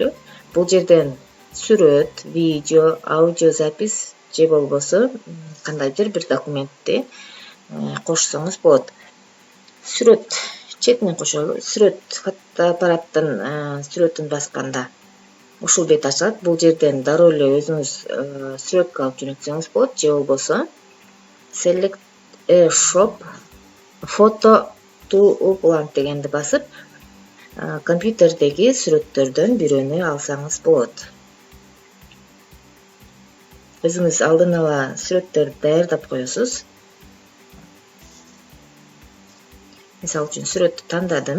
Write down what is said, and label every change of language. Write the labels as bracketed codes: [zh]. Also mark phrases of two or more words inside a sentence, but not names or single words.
[ky] Бул жерден сүрөт, видео, аудио запись же болбосо кандайдыр бир документти кошсоңуз болот. Сүрөт четинен кошолу. Сүрөт фотоаппараттын сүрөтүн басканда ушул бет ачылат. Бул жерден дароо эле өзүңүз сүрөткө алып жөнөтсөңүз болот же болбосо [en] select a shop photo to upload [ky] дегенди басып компьютердеги сүрөттөрдөн бирөөнү алсаңыз болот. Өзүңүз алдын ала сүрөттөрдү даярдап коесуз. Мисалы үчүн сүрөттү тандадым.